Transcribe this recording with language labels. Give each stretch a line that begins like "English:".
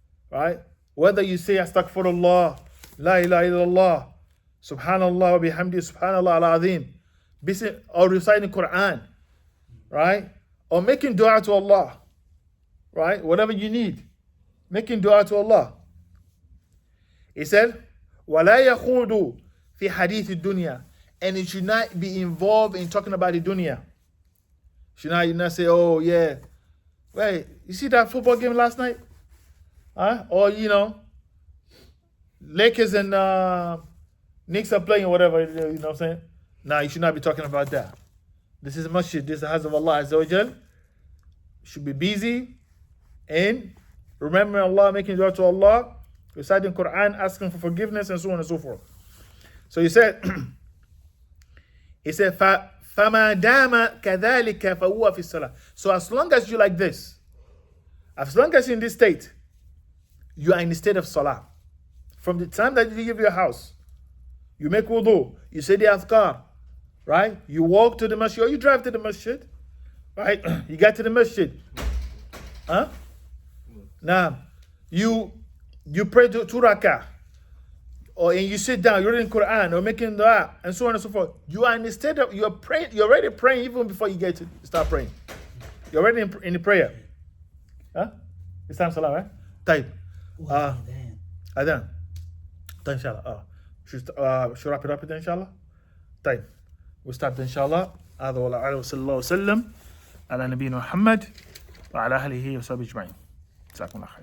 English: Right? Whether you say Astaghfirullah, La ilaha illallah, Subhanallah wa bihamdi, Subhanallah al-azim, or reciting Quran, right? Or making dua to Allah, right? Whatever you need, making dua to Allah. He said,
Arabic: وَلَا يَخُوضُ فِي حَدِيثِ الدُّنْيَا.
English: And it should not be involved in talking about the dunya. Should not say, oh yeah, wait, you see that football game last night? Huh? Or Lakers and Knicks are playing or whatever, you know what I'm saying? Nah, you should not be talking about that. This is masjid, this is the house of Allah Azza wa Jal. You should be busy in remembering Allah, making dua to Allah, reciting Quran, asking for forgiveness, and so on and so forth. So he said,
Arabic: فَمَا دَامَ كَذَلِكَ فَهُوَ فِي الصَّلَاةِ.
English: So as long as you're like this, as long as you're in this state, you are in the state of salah. From the time that you leave your house, You make wudu. You say the adhkar, right? You walk to the masjid or you drive to the masjid, right? You get to the masjid. Huh? Now, you pray two rakah. Or and you sit down, you're reading Quran or making dua and so on and so forth. You are in the state of you're praying, you're already praying even before you get to start praying. You're already in the prayer. Huh? It's time salah, right? Type. Damn. Adhan.
Arabic: طيب inshallah.
English: Should wrap it up then inshallah?
Arabic: طيب.
English: We'll start inshallah.
Arabic: هذا والله أعلم وصلى الله وسلم على نبينا محمد وعلى أهله وصحبه أجمعين. جزاكم الله خير.